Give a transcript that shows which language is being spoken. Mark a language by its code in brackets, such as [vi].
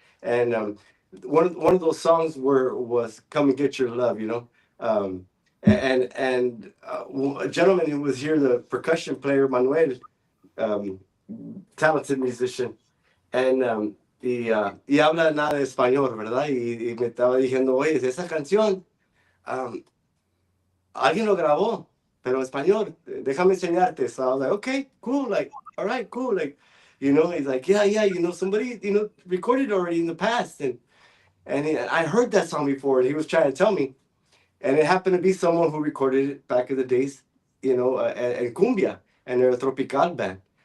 [en] And one of those songs was "Come and Get Your Love," and a gentleman who was here, the percussion player Manuel, talented musician, and [es] y habla nada de español, ¿verdad? Y me estaba diciendo, oye, esa canción alguien lo grabó, pero en español, déjame enseñarte. [en] So I was like, okay, cool, like, all right, cool, like, he's like, yeah, somebody, recorded already in the past, and I heard that song before, and he was trying to tell me, and it happened to be someone who recorded it back in the days, in cumbia, and they're a tropical band.